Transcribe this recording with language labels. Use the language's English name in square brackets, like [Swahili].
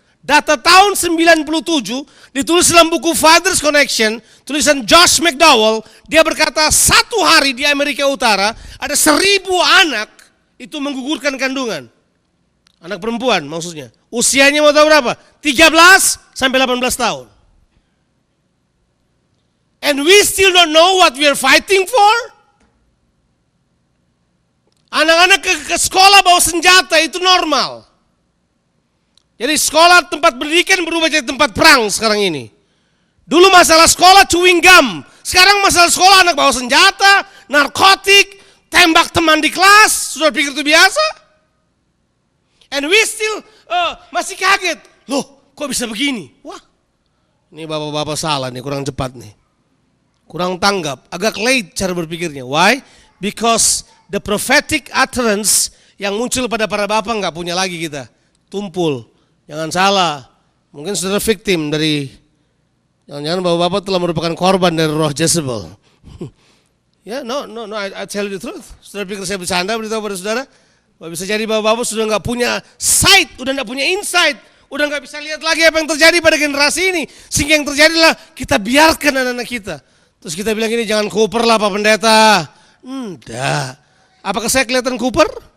[Indonesian] Data tahun 97 ditulis dalam buku Father's Connection, tulisan Josh McDowell. Dia berkata satu hari di Amerika Utara ada 1.000 anak itu menggugurkan kandungan. Anak perempuan maksudnya. Usianya mau tahu berapa? 13 sampai 18 tahun. [English] And we still don't know what we are fighting for. [Indonesian] Anak-anak ke sekolah bawa senjata itu normal. Jadi sekolah tempat pendidikan berubah jadi tempat perang sekarang ini. Dulu masalah sekolah chewing gum. Sekarang masalah sekolah anak bawa senjata, narkotik, tembak teman di kelas. Sudah pikir itu biasa? [English] And we still [Indonesian] masih kaget. Loh, kok bisa begini? Wah, ini bapak-bapak salah nih, kurang cepat nih. Kurang tanggap, agak late cara berpikirnya. [English] Why? Because the prophetic utterance [Indonesian] yang muncul pada para bapak nggak punya lagi kita. Tumpul. Jangan salah, mungkin saudara victim dari, jangan-jangan bapak-bapak telah merupakan korban dari roh Jezebel. [English] Ya, no, I tell you the truth. [Indonesian] Saudara pikir saya bercanda beritahu pada saudara? Bahwa bisa jadi bapak-bapak sudah nggak punya sight, udah nggak punya insight, udah nggak bisa lihat lagi apa yang terjadi pada generasi ini. Sehingga yang terjadi adalah kita biarkan anak-anak kita. Terus kita bilang ini jangan kuper lah Pak Pendeta. Enggak. Apakah saya kelihatan kuper?